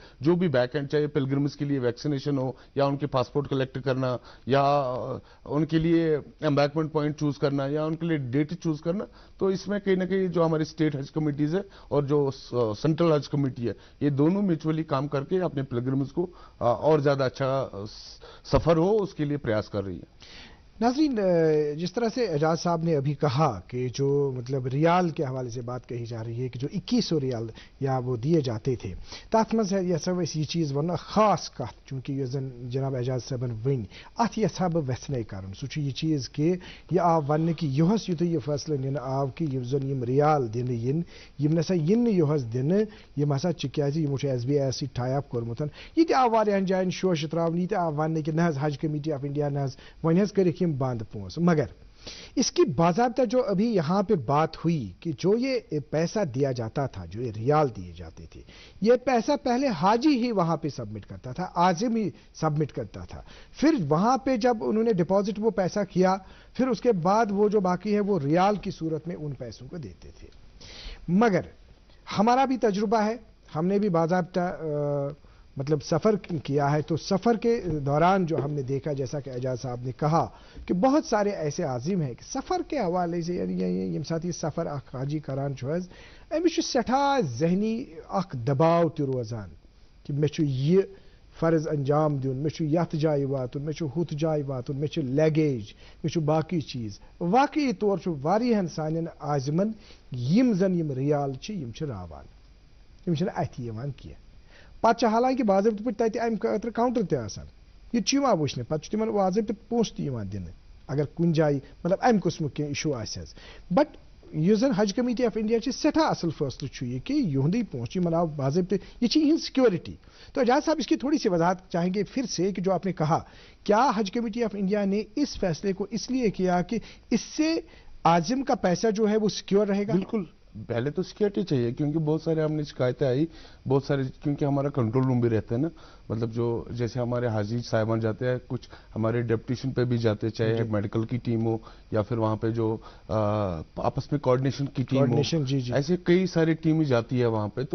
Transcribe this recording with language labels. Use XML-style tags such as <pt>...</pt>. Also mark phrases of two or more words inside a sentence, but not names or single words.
<hi>जो भी बैक एंड, चाहे पिलग्रिम्स के लिए वैक्सीनेशन हो, या उनके पासपोर्ट कलेक्ट करना, या उनके लिए</hi> <en>embarkation point</en> <hi>चूज करना, या उनके लिए</hi> <en>date choose</en> <hi>करना, तो इसमें कहीं ना कहीं जो हमारी स्टेट हज कमेटीज है और जो सेंट्रल हज कमेटी है, ये दोनों म्यूचुअली काम करके अपने पिलग्रिम्स को और ज्यादा अच्छा सफर हो उसके लिए प्रयास कर रही है। नाज़रीन, जिस तरह से एजाज साहब ने अभी कहा कि जो मतलब रियाल के हवाले से बात कही जा रही है कि जो 2100 रियाल या वो दिए जाते थे,</hi> <ks>तथ मज यह चीज़ वन खास कत, चूंकि जनाब एजाज साहबन वन अत यहा बह वेसने कर सह यह चीज़ कि यह आव वन कि यहस युत यह फैसले निन आव कि यम रियाल दिन इन यम नसा इन यहस दिन यम हसा क्या SBI सह</ks> <en>tie up</en> <ks>कोर्मुत, यह आव वारियान जायन शोश त्रावन, यह आव वन कि न हज कमेटी ऑफ इंडिया न वन कर बंद पोस।</ks> <hi>मगर इसकी बाज़ाब्ता जो अभी यहां पे बात हुई कि जो ये पैसा दिया जाता था, जो ये रियाल दिए जाते थे, ये पैसा पहले हाजी ही वहां पे सबमिट करता था, आजिम ही सबमिट करता था। फिर वहां पे जब उन्होंने डिपॉजिट वो पैसा किया, फिर उसके बाद वो जो बाकी है वो रियाल की सूरत में उन पैसों को देते थे। मगर हमारा भी तजुर्बा है, हमने भी बाज़ाब्ता मतलब सफ़र किया है, तो सफ़र के दौरान जो हमने देखा, जैसा कि एजाज साहब ने कहा कि बहुत सारे ऐसे आजिम हैं कि सफ़र के हवाले से</hi> <ks>यम साथ ये सफ़र अख हाजी करान अमिस सठा जहनी अख दबाव त रोजान कि मे यह फ़र्ज अंजाम दिन, मे यथ जाय वातुन, मे हुत जाय वातुन, मे लगेज, मे बाकी चीज़। वाकई तौर वारियाहन सानन आजिमन यम जन यम रियाल यम रावान, यम अथ यवान किया। पत हालांकि बाज़ाब्त पे तम खतर काउंटर तह वुचने, पे तिमन बाज़ाब्त पोस दिन अगर कुछ जाए मतलब अम किस्म कह इशू आस। बट इस जन हज कमेटी ऑफ इंडिया सठा असल फैसलो यह कि युंद पोस आव बाज़ाब्त, यह सिक्योरिटी।</ks> <hi>तो एजाज साहब इसकी थोड़ी सी वजाहत चाहेंगे फिर से कि जो आपने कहा, क्या हज कमेटी ऑफ इंडिया ने इस फैसले को इसलिए किया कि इससे आजिम का पैसा जो है वो सिक्योर रहेगा? बिल्कुल, पहले तो सिक्योरिटी चाहिए, क्योंकि बहुत सारे हमने शिकायतें आई, बहुत सारे, क्योंकि हमारा</hi> <en>control room</en> <hi>भी रहता है ना, मतलब जो जैसे हमारे हाजी साहिबान जाते हैं, कुछ हमारे डेप्यूटेशन पे भी जाते हैं, चाहे मेडिकल की टीम हो या फिर वहां पे जो आपस में कोऑर्डिनेशन की टीम हो, ऐसे कई सारी टीमें जाती है वहां पे।</hi>